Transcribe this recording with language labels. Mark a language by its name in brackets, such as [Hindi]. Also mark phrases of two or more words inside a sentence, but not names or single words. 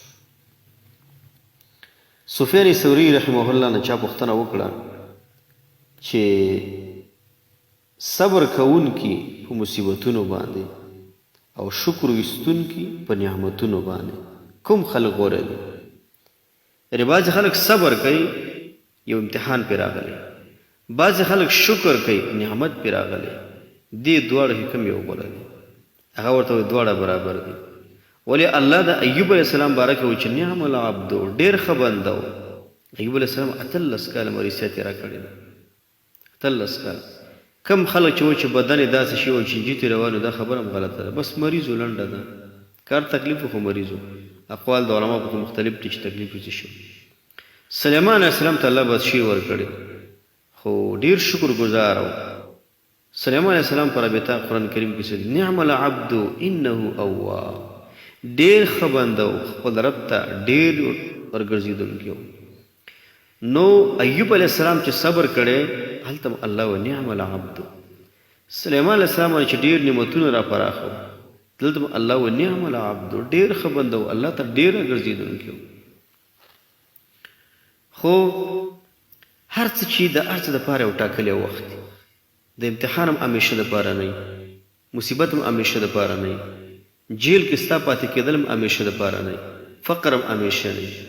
[Pashto] سفیان ثوری رحمه الله نه چا پوښتنه وکړه چې صبر کوونکي په مصیبتونو باندې او شکر ویستونکي په نعمتونو باندې کوم خلک غوره دي؟ یعنې بعضې خلک صبر کوي، یو امتحان پې راغلی، بعضې خلک شکر کوي، نعمت پې راغلی. دې دواړو کې کوم یو غوره دی؟ هغه ورته وایي دواړه برابر دي. ولې الله د ایوب علیه السلام باره کې وایي چې [Arabic] نعم العبد، [Pashto] ډېر ښه بنده و. ایوب علیه السلام 18 کاله مریضتیا تېره کړې ده، 18 کاله. کم خلک چې وایي چې بدن یې داسې شي وایي چې جیتې روان و، دا خبره هم غلطه ده. بس مریض و، لنډه ده، کار تکلیف خو مریض و. اقوال د علما په مختلف دي چې تکلیف یې څه شي. سلیمان علیه السلام ته الله بادشاهي ورکړې، خو ډېر شکر ګزار و. سلیمان علیه السلام پر رابطه قرآن کریم کې څه دي؟ [Arabic] نعم العبد انه اواب، [Pashto] ډېر ښه بنده و، خپل رب ته ډېر ورګرځېدونکی و. نو ایوب علیه السلام چې صبر کړی هلته هم الله و [Arabic] نعم العبد. [Pashto] سلیمان علیه السلام باندې چې ډېر نعمتونه را پراخه و، دلته هم الله و [Arabic] نعم العبد، [Pashto] ډېر ښه بنده و، الله ته ډېر ورګرځېدونکی و. خو هر څه چې د هر څه دپاره یو ټاکلی وخت دی. د امتحان هم همیشه دپاره نه وي، مصیبت هم همیشه دپاره نه وي، جیل کې ستا پاتې کېدل هم همیشه دپاره نه وي، فقر هم همیشه نه وي.